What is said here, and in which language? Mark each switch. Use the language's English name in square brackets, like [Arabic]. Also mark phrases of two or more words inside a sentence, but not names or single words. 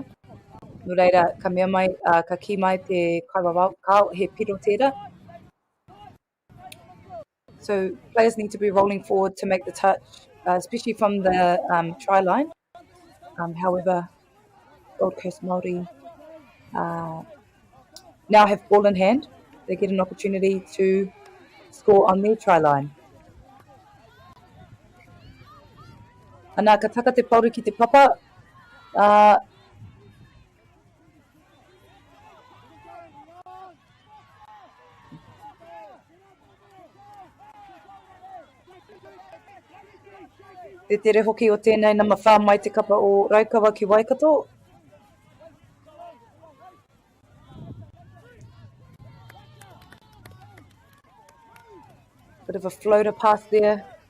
[Māori] No reira, ka mea mai, ka ki mai te kaiwa waka he piro tērā. [English] So players need to be rolling forward to make the touch, especially from the try line. However, Gold Coast Māori now have ball in hand, they get an opportunity to score on their try line. [Māori] Ana ka taka te pauru ki te papa, te tere hoki o tēnei nama whā mai te kapa o Raukawa ki Waikato. [English] Bit of a floater pass there.